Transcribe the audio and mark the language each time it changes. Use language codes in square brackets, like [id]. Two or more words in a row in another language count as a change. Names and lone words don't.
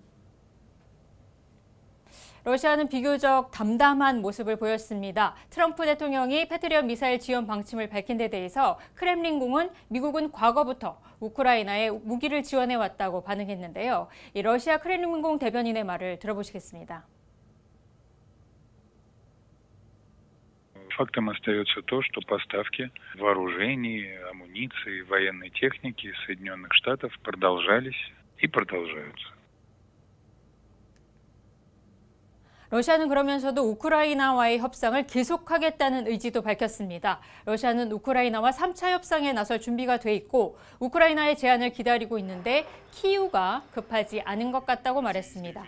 [ko] 러시아는 비교적 담담한 모습을 보였습니다. 트럼프 대통령이 패트리엇 미사일 지원 방침을 밝힌 데 대해서 크렘린궁은 미국은 과거부터 우크라이나에 무기를 지원해왔다고 반응했는데요. 이 러시아 크렘린궁 대변인의 말을 들어보시겠습니다. [ru] Фактом остается то, что поставки вооружений, амуниции, военной техники из Соединенных Штатов продолжались и продолжаются. [ko] 러시아는 그러면서도 우크라이나와의 협상을 계속하겠다는 의지도 밝혔습니다. 러시아는 우크라이나와 3차 협상에 나설 준비가 돼 있고 우크라이나의 제안을 기다리고 있는데 키이우가 급하지 않은 것 같다고 말했습니다.